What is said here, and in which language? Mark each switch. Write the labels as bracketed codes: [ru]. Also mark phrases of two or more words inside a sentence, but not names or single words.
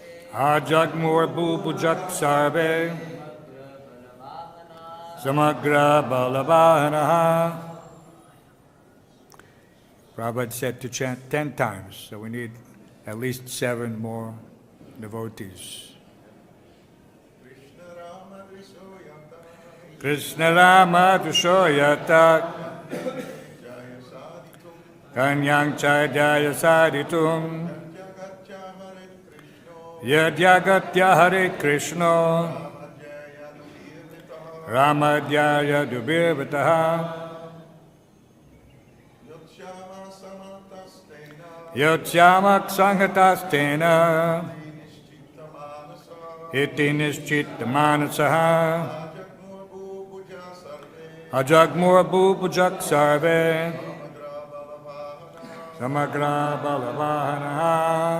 [sa] आजग्मुर् भूभुजः सर्वे समग्रबलवाहनाः. [en] Prabhupada said to chant 10 times, so we need at least 7 more devotees. [sa] कृष्णरामद्विषो यत्ताः कन्यां चैद्याय साधितुम् आगत्य हरेत् कृष्णो रामाद्यैर् यदुभिर् वृतः योत्स्यामः संहतास् तेन निश्चितमानसाः आजग्मुर् भूभुजः सर्वे समग्रबलवाहनाः.